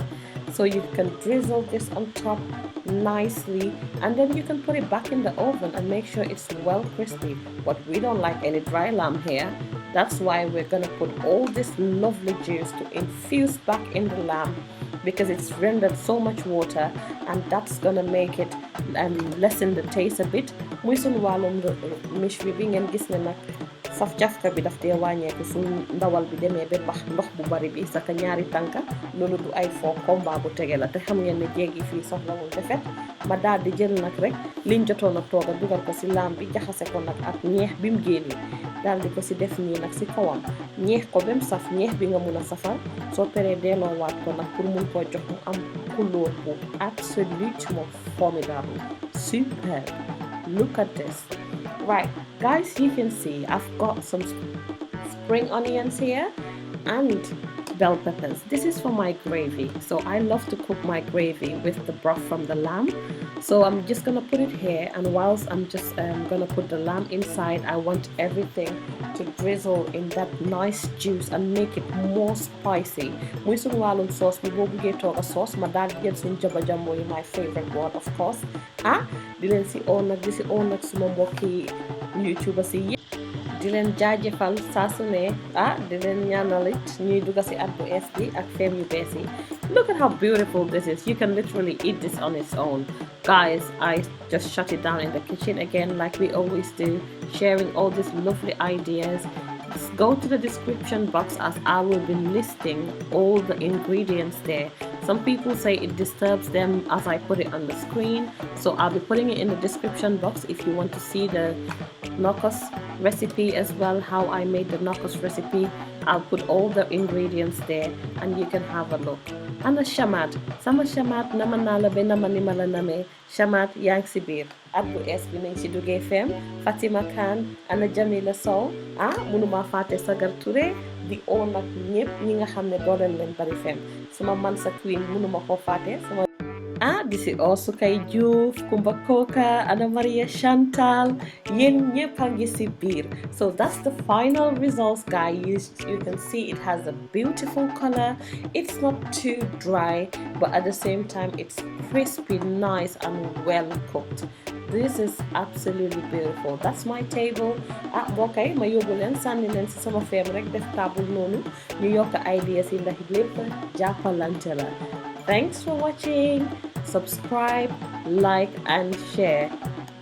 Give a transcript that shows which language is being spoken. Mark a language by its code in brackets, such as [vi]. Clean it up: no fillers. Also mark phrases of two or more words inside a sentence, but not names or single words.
[en] So you can drizzle this on top nicely and then you can put it back in the oven and make sure it's well crispy. But we don't like any dry lamb here. That's why we're gonna put all this lovely juice to infuse back in the lamb, because it's rendered so much water, and that's gonna make it lessen the taste a bit. [wo] Muy sun walum Mechoui bi ngeen gis ne nag saf jafka bi daf dee wàññeeku su ndawal bi demee ba bax ndox bu bari bi saka ñaari tànka loolu du ay foo combat bu tege la. te xam ngeen ne jéegi fii soxlawul defet ma daal di jël nag rek liñ jotoon a tooga dugal ko si lamb bi jaxase ko nag ak ñeex bi mu génnee daal di ko si def nii nag si kawam ñeex ko ba mu saf ñeex bi nga mun a safal soo peree delloowaat ko nag pour mun koo jox mu am couleur bu [fr] absolument formidable, [en] superb. Look at this. Right guys, you can see I've got some spring onions here and bell peppers. This is for my gravy. So I love to cook my gravy with the broth from the lamb. So I'm just gonna put it here, and whilst I'm just gonna put the lamb inside, I want everything to drizzle in that nice juice and make it more spicy. [wo] Muy sun walum sauce bi bo buggee toga sauce ma dal jël sun jaba jambo yi, [en] my favorite one of course. [wo] Di leen si oo nag di si oo nag suma mbokki YouTuber si di leen jaajëfal saa su ne di leen ñaanalit ñuy dugga si at bu ees bi ak feem yu bees yi. [en] Look at how beautiful this is. You can literally eat this on its own. Guys, I just shut it down in the kitchen again like we always do, sharing all these lovely ideas. Just go to the description box as I will be listing all the ingredients there. Some people say it disturbs them as I put it on the screen, so I'll be putting it in the description box if you want to see the nokoss recipe as well, how I made the nokoss recipe. I'll put all the ingredients there and you can have a look. [wo] Ana shamat sama shamat nama naa la ba nama ni ma la namee shamat yaa ngi si biir at bu ees bi nañ si duggee fem Fatima Khan ana Jamila Sow munuma fàtte Sagar Touré di oo nag ñëpp ñi nga xam ne dooleel leen Barrifemmes sama man sa queen munuma ko fàtte sama [en] This is also [wo] Kay Diouf, Kumba Koka, Anna Maria Chantal, Yin Sibir. [en] So that's the final results, guys. You can see it has a beautiful color. It's not too dry, but at the same time, it's crispy, nice, and well cooked. This is absolutely beautiful. That's my table. [wo] Okay, ma yóbbu leen sànni leen si sama feem rek def table noonu ñu yokk ideas yi ndax lépp jàppalante la. [en] Thanks for watching. Subscribe, like, and share.